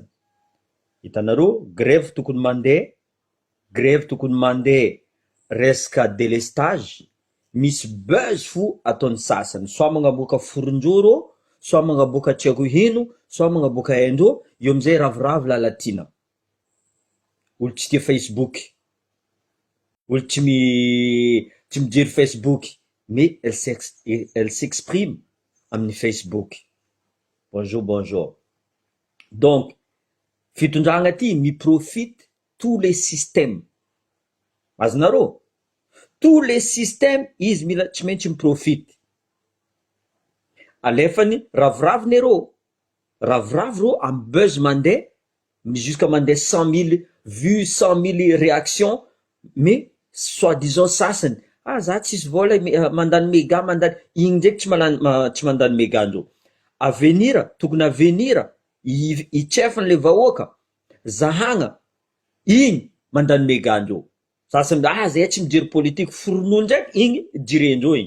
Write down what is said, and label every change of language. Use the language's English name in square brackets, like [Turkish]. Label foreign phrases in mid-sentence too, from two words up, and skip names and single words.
[Malagasy] Hitanareo grève tokony mandeha resaka délestage, misy buzz fo ataon'ny sasany, soit magnaboaka foronjoro, soit magnaboaka tsy haiko ino, soit magnaboaka haindrô, io amizay ravoravo lalatina. Olo tsy tia Facebook, olo tsy mijery Facebook, [French] mais elle s'exprime [Malagasy] amin'ny Facebook. [French] Bonjour. Donc, [Malagasy] fitondragna ty miprofite [French] tous les systèmes. [Malagasy] Azonareo? [French] Tous les systèmes [Malagasy] izy mila tsy maintsy miprofite. Alefany ravoravo nerô, ravoravo rô amy buzz mandeha, jusqu'à mandeha 100 000 vues, 100 000 réactions, [French] mais soi-disant [Malagasy] sasany, za tsisy vola mandany méga mandany, igny ndraiky tsy mandany méga andrô. Avenir, tokony avenir, itsefany le vahoaka, zahagna, igny mandany méga andrô. Sasany zay tsy mijery politique, foronoa ndraiky igny jirendrô igny.